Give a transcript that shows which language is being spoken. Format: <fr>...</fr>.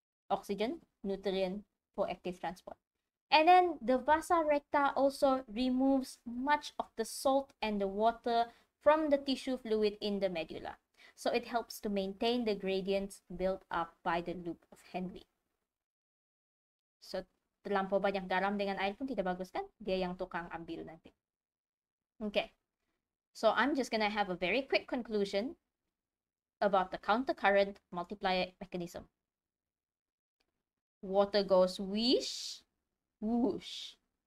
<en>Oxygen, nutrient for active transport. And then the vasa recta also removes much of the salt and the water from the tissue fluid in the medulla. So it helps to maintain the gradients built up by the loop of Henle.</en> <ms>So terlampau banyak garam dengan air pun tidak bagus kan? Dia yang tukang ambil nanti. Okay.</ms> <en>So I'm just gonna have a very quick conclusion about the countercurrent multiplier mechanism. Water goes whoosh, whoosh.</en>